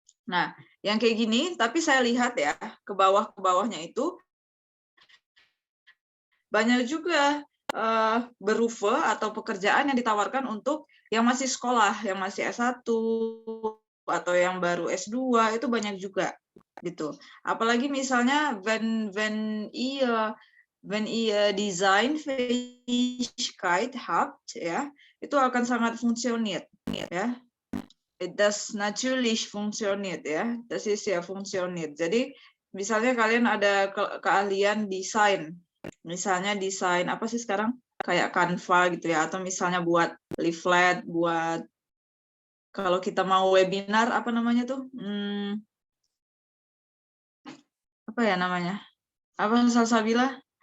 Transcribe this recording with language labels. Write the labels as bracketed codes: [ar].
[id] Nah, yang kayak gini, tapi saya lihat ya ke bawahnya itu banyak juga berufe atau pekerjaan yang ditawarkan untuk yang masih sekolah, yang masih S1 atau yang baru S2 itu banyak juga gitu. Apalagi misalnya [de] wenn ihr Designfähigkeit habt [id] ya, itu akan sangat funktioniert ya. [de] Das natürlich funktioniert ya. Das ist ja funktioniert. [id] Jadi misalnya kalian ada keahlian desain. Misalnya desain apa sih sekarang? Kayak Canva gitu ya, atau misalnya buat leaflet, buat kalau kita mau webinar apa namanya tuh? Apa ya namanya? Apa Salsabila?